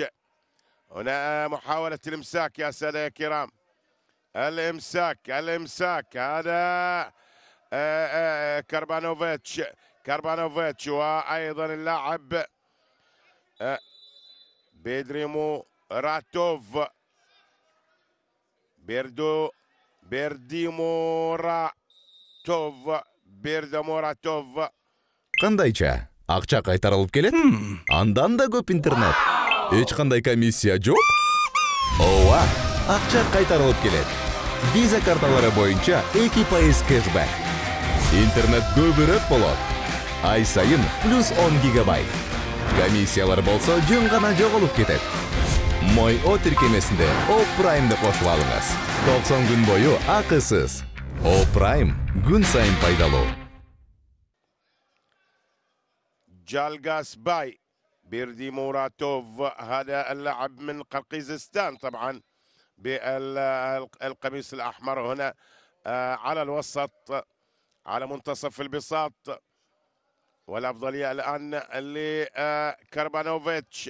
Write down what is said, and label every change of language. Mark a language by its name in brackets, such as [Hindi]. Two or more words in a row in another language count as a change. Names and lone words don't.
[Arabic] هنا محاولة الإمساك يا سادة يا كرام، الإمساك هذا كربانوفيتش وأيضا اللاعب بيرديموراتوف. [Kyrgyz] Кандайча? Акча кайтарылып келет? Андан да көп интернет. Эч кандай комиссия жок? Ооба, акча кайтарылып келет. Visa карталары боюнча 2% кэшбэк. Интернет көбүрөөк болот. Ай сайын плюс 10 гигабайт. Комиссиялар болсо жөн гана жоголуп кетет. Мой О тиркемесинде О Праймды кошуп алыңыз. 90 күн бою акысыз. О Прайм күн сайын пайдалуу. [Arabic] جالجاسباي بيرديموراتوف هذا اللاعب من قرقيزستان طبعا بالقميص الأحمر هنا على الوسط على منتصف البساط، والأفضلية الآن لكربانوفيتش.